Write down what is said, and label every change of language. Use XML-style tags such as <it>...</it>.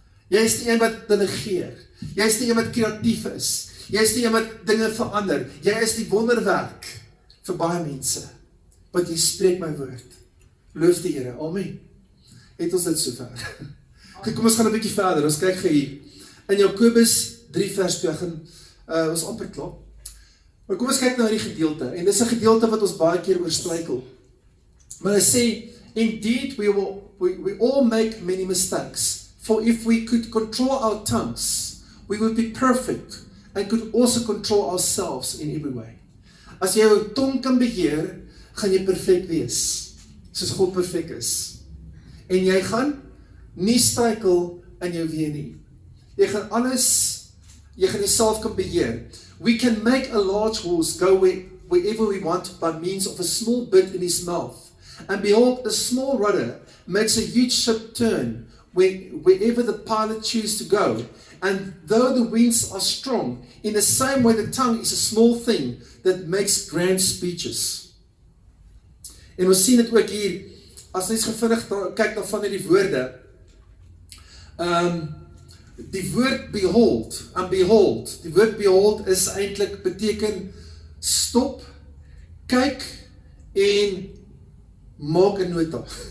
<af>Jy is die een wat delegeer, jy is die een wat kreatief is, jy is die een wat dinge verander, jy is die wonderwerk vir baie mense, want jy spreek my woord. Loof die Here, amen. Het ons dit so ver? Kom ons gaan 'n bietjie verder, ons kyk hier, in Jakobus 3 vers 2, ons amper klaar. Maar kom ons kyk na die gedeelte, en dit is 'n gedeelte wat ons baie keer oorstruikel. Maar hy sê,</af> <en>indeed we all make many mistakes, for if we could control our tongues, we would be perfect, and could also control ourselves in every way.</en> <af>As jy jou tong kan beheer, gaan jy perfek wees, soos God perfek is. En jy gaan nie struikel in jou weë nie. Jy gaan jouself kan beheer.</af> <en>We can make a large horse go wherever we want by means of a small bit in his mouth. And behold, a small rudder makes a huge ship turn wherever the pilot chooses to go. And though the winds are strong, in the same way the tongue is a small thing that makes grand speeches.</en> <af>En ons sien dit ook hier, as ons gevinnig kyk na van die woorde, die woord behold, en behold, die woord behold is eintlik beteken stop, kyk en maak 'n nota.</af>